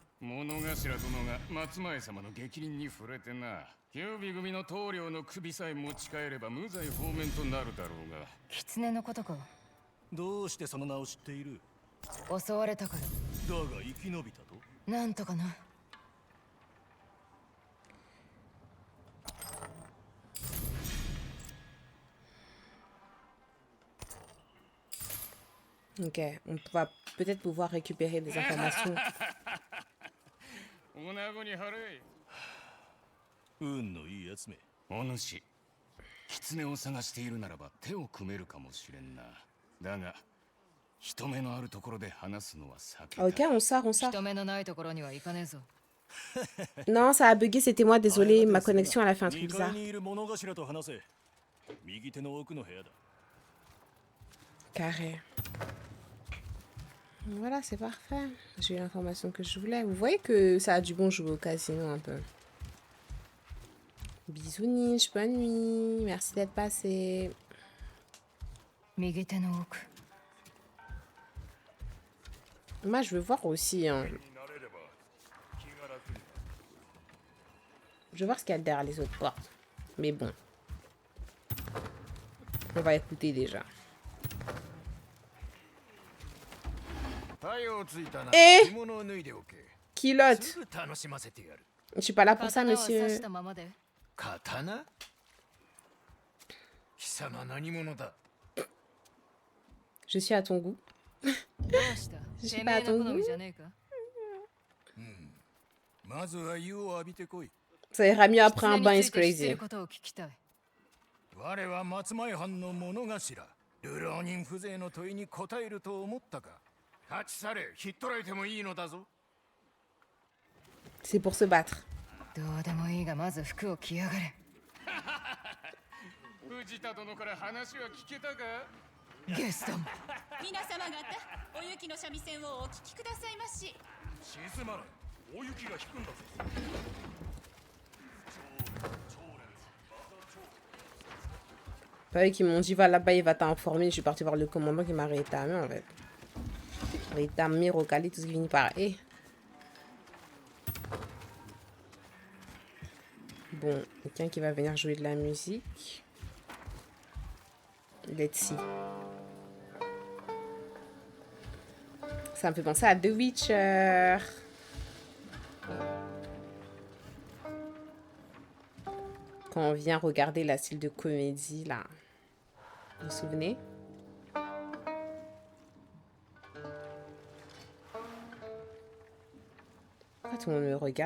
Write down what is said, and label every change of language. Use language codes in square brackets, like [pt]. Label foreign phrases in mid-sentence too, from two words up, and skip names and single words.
[ja] 物頭殿が松前様の逆鱗に触れてな。九尾組の棟梁の首さえ持ち帰れば無罪放免となるだろうが。狐のことか。どうしてその名を知っている？襲われたから。だが生き延びたと？なんとかな。 [fr] Ok, on va peut-être pouvoir récupérer des informations. [ja] おなごに払え。運のいいやつめ。お主、狐を探しているならば手を組めるかもしれんな。だが、人目のあるところで話すのは避けたい。 [fr] Ok, on sort, on sort. [ja] 人目のないところには行かねえぞ。 [fr] Non, ça a bugué, c'était moi, désolé. Ma connexion, elle a fait un truc [ja] 2階 [fr] bizarre. [ja] にいる物頭と話せ。右手の奥の部屋だ。 [fr] Carré. Voilà, c'est parfait. J'ai eu l'information que je voulais. Vous voyez que ça a du bon jouer au casino un peu. Bisous Niche, bonne nuit. Merci d'être passé. [ja] 右手の奥。 [fr] Moi, je veux voir aussi. Hein. Je veux voir ce qu'il y a derrière les autres portes. Mais bon. On va écouter déjà. Eh Kilote. Je suis pas là pour ça, monsieur. [ja] 刀は刺したままで。刀貴様何者だ [fr] Je suis à ton goût. [ja] どうした？ [fr] Je suis [ja] て [fr] pas [ja] め [fr] à [ja] え [fr] ton [ja] の好 [fr] goût. [ja] みじゃねえか？まずは湯を浴びてこい。 [fr] Ça ira mieux après un [ja] 狐 [fr] bain [ja] に [en] is [ja] ついて知って [en] crazy. [ja] ることを聞きたい。我は松前藩の物頭。流浪人風情の問いに答えると思ったか。立ち去れ、ひっ捕らえてもいいのだぞ。 [fr] C'est pour se battre. [ja] どうでもいいがまず服を着やがれ。藤田殿から話は聞けたか？ゲストン。皆様方、お雪の三味線をお聞きくださいまし。静まれ、大雪が引くんだぞ。 [fr] Pas eux qui m'ont dit va là-bas, il va t'informer. Je suis parti voir le commandant qui m'a rétamé en fait. Rétamé, recalé, tout ce qui finit par E. Bon, quelqu'un qui va venir jouer de la musique. [en] Let's see. [fr] Ça me fait penser à The Witcher. Quand on vient regarder la style de comédie là. Vous vous souvenez? Pourquoi tout le monde me regarde?